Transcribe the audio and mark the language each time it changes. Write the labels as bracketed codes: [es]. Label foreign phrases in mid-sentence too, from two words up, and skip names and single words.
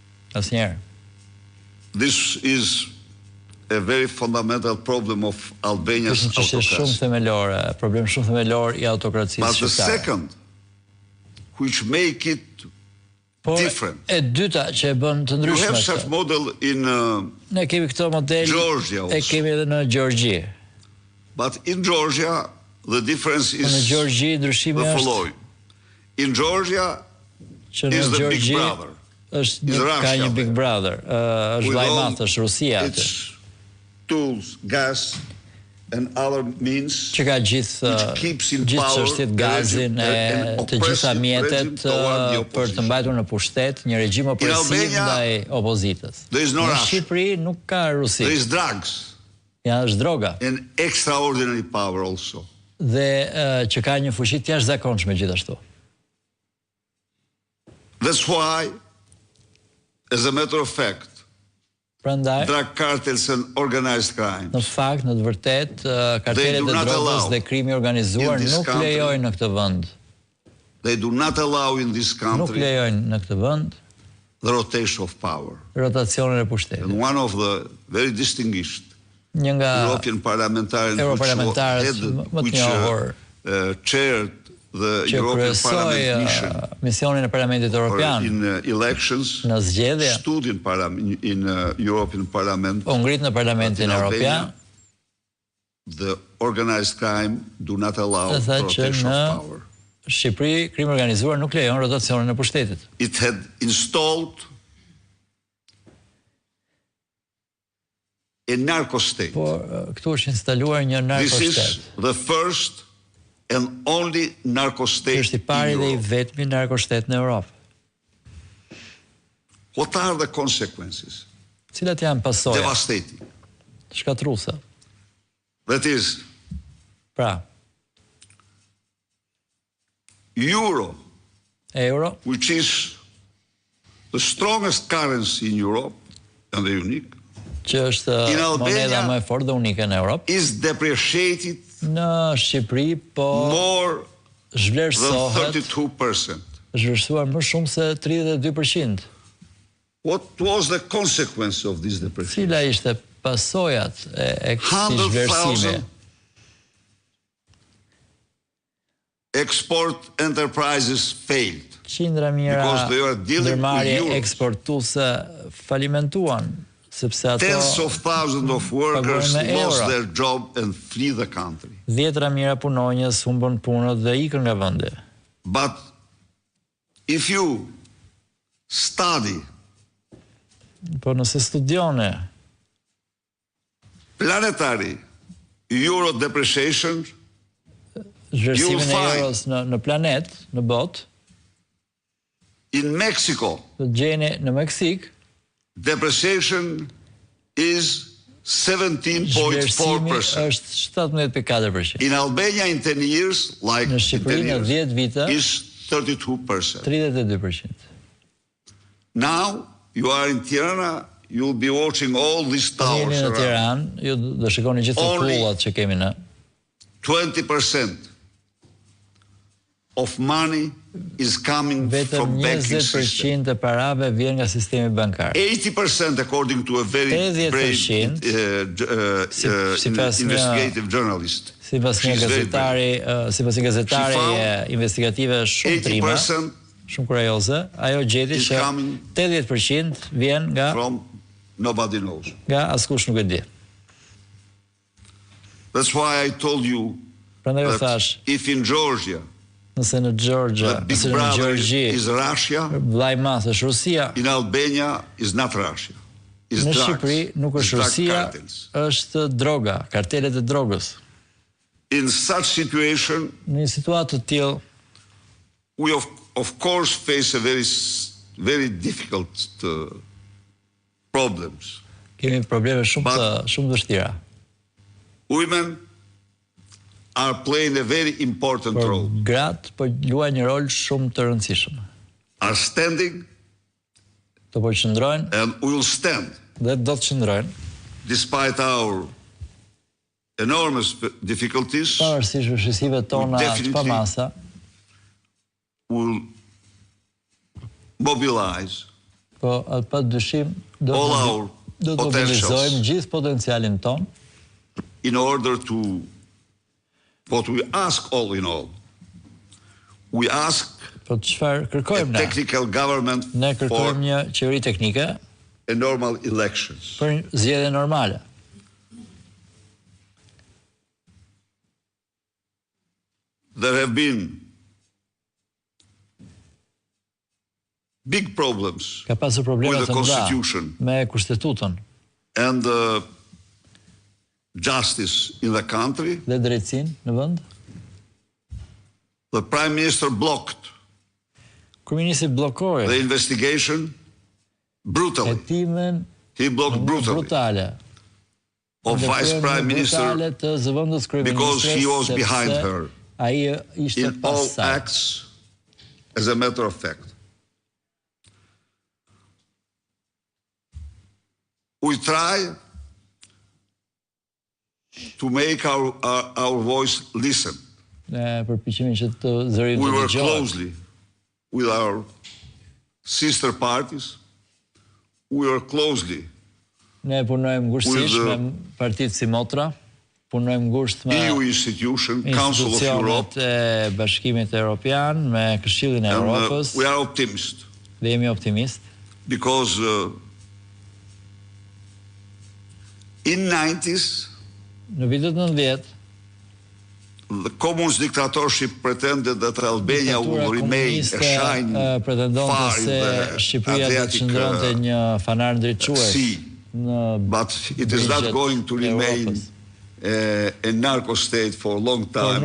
[sq] Asnjëherë. [en] This is a very fundamental problem of Albania's autocracy. [sq] Shumë themelore, problem shumë themelor I autokracisë shqiptare. [en] But the second, which make it different. [sq] E dyta që e bën të ndryshme. [en] You have such model in [sq] ne kemi këto model [en] Georgia also. [sq] E kemi edhe në Gjorgji. [en] But in Georgia the difference is [sq] në Gjorgji ndryshimi [en] the following. In Georgia is the big brother. [sq] Ka një [en] big brother. [sq] Është vllai është Rusia aty. [en] Tools, gas and other means [sq] që ka gjithë çështjet gazin e të gjitha mjetet për të mbajtur në pushtet një regjim opresiv ndaj opozitës. Në Shqipëri nuk ka Rusi. [en] There is drugs. [sq] Ja, është droga. [en] And extraordinary power also. [sq] Dhe që ka një fuqi të jashtëzakonshme gjithashtu. [en] That's why, as a matter of fact, [sq] prandaj [en] drug cartels and organized crime. [sq] Në fakt, në të vërtet, kartelet e drogës dhe krimi organizuar nuk lejojnë në këtë vend. [en] They do not allow in this country. [sq] Nuk lejojnë në këtë vend [en] the rotation of power. [sq] Rotacionin e pushtetit. [en] And one of the very distinguished [sq] një nga [en] European parliamentarians which chaired the European Parliament mission [sq] misionin e Parlamentit Evropian [en] in elections [sq] në zgjedhje [en] stood in European Parliament [sq] u ngrit në Parlamentin Evropian [en] the organized crime do not allow rotation of power. [sq] Shqipëri krimi organizuar nuk lejon rotacionin e pushtetit. [en] It had installed a narco state. [sq] Po këtu është instaluar një narko state. [en] This is the first and only narco state. [sq] Është I pari dhe I vetmi narko state në Europë. [en] What are the consequences? [sq] Cilat janë pasojat? [en] Devastating. [sq] Shkatruese. [en] That is. [sq] Pra. [en] Euro, which is the strongest currency in Europe and the unique. [sq] Që është moneda më e fortë dhe unike në Europë. [en] Is depreciated [sq] në Shqipëri po [en] more [sq] zhvlerësohet 32%. Zhvlerësuar më shumë se 32%. [en] What was the consequence of this depreciation? [sq] Cila ishte pasojat e këtij zhvlerësimi? [en] Export enterprises failed. [sq] Qindra mijëra ndërmarrje eksportuese falimentuan. [en] Tens of thousands of workers lost their job and flee the country. [sq] Dhjetra mijëra punonjës humbën punën dhe ikën nga vendi. [en] But if you study, [sq] po nëse studione [en] planetary euro depreciation, [sq] zhvlerësimin e euros në planet, në botë, [en] in Mexico, [sq] gjeni në Meksik, [en] depreciation is 17.4%. [sq] Është 17.4%. [en] In Albania in 10 years, like [sq] në Shqipëri në 10 vite, [en] is 32%. 32%. Now you are in Tirana, you will be watching all these towers. [sq] Në Tiranë, ju do shikoni gjithë kullat që kemi në. [en] 20% of money is coming from banking system. [sq] 20% e parave vjen nga sistemi bankar. [en] 80% according to a very brave investigative journalist. [sq] Sipas një gazetari investigative shumë prime, shumë kurajoze, ajo gjeti që 80% vjen nga [en] from nobody knows. [sq] Nga askush nuk e di. [en] That's why I told you that if in Georgia [sq] nëse në Georgia, nëse në Gjorgji [en] is Russia, [sq] vllai i madh është Rusia. [en] In Albania is not Russia. Is [sq] në Shqipëri nuk është Rusia, është droga, kartelet e drogës. [en] In such situation, [sq] në një situatë të tillë, [en] we of course face a very difficult problems. [sq] Kemi probleme shumë të vështira. [en] Women are playing a very important role. [sq] Gratë po luajnë një rol shumë të rëndësishëm. [en] Are standing. [sq] Do po qëndrojnë. [en] And we will stand. [sq] Dhe do të qëndrojnë. [en] Despite our enormous difficulties. [sq] Pavarësisht vështirësive tona të pamasa. [en] Will mobilize [sq] Po, atë pa dyshim do të mobilizojmë gjithë potencialin ton. [en] In order to, what we ask all in all, we ask a technical government [sq] for një qeveri teknike [en] a normal elections. [sq] Për zgjedhje normale. [en] There have been big problems with the Constitution [sq] me kushtetutën [en] and justice in the country. [sq] Dhe drejtësinë në vend. [en] The Prime Minister blocked the investigation brutally. He blocked brutally of Vice Prime Minister because he was behind her in all acts, as a matter of fact. We try to make our voice listen. We work closely with our sister parties. We work closely [sq] Ne punojmë ngushtisht me partitë si motra, punojmë ngushtë me [en] EU institution, Council of Europe, [sq] e Bashkimit Evropian, me Këshillin e Evropës. [en] We are optimist. [sq] Dhe jemi optimist. [en] Because in 90s, [sq] në vitet 90, [en] the communist dictatorship pretended that Albania would remain a shine far in the Adriatic Sea, but it is not going to remain a narco state for a long time.